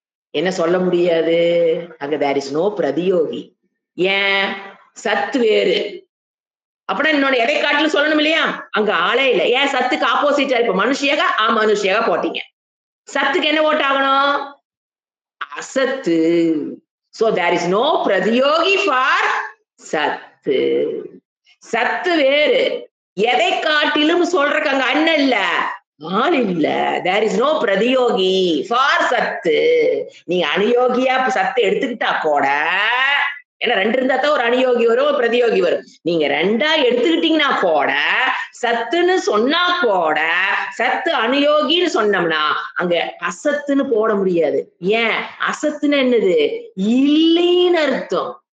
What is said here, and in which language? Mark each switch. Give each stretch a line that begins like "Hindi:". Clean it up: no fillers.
Tamil: என்ன சொல்ல முடியாது? அங்க
English: there is no
Tamil: பிரதியோகி. ஏன்? சத் வேறு. அப்படின்னா இன்னொன்னு எதை காட்டிலும் சொல்லணும் இல்லையா? அங்க ஆளே இல்லை. ஏன்? சத்துக்கு ஆப்போசிட்டா இப்ப மனுஷியாக அமனுஷியாக போட்டீங்க. சத்துக்கு என்ன போட்டாகணும்? அசத்து.
English: So there is no பிரதியோகி for சத்து.
Tamil: சத்து வேறு. எதை காட்டிலும் சொல்றக்கு அங்க அண்ணன் இல்ல, ஆள் இல்ல.
English: there is no பிரதியோகி for சத்து.
Tamil: நீங்க அனுயோகியா சத்து எடுத்துக்கிட்டா கூட, ஏன்னா 2 இருந்தா தான் ஒரு அனுயோகி வரும், ஒரு பிரதியோகி வரும். நீங்க 2ஆ எடுத்துக்கிட்டீங்கன்னா கூட, சத்துன்னு சொன்னா கூட, சத்து அனுயோகின்னு சொன்னோம்னா அங்க அசத்துன்னு போட முடியாது. ஏன்? அசத்துன்னு என்னது? இல்லைன்னு அர்த்தம்.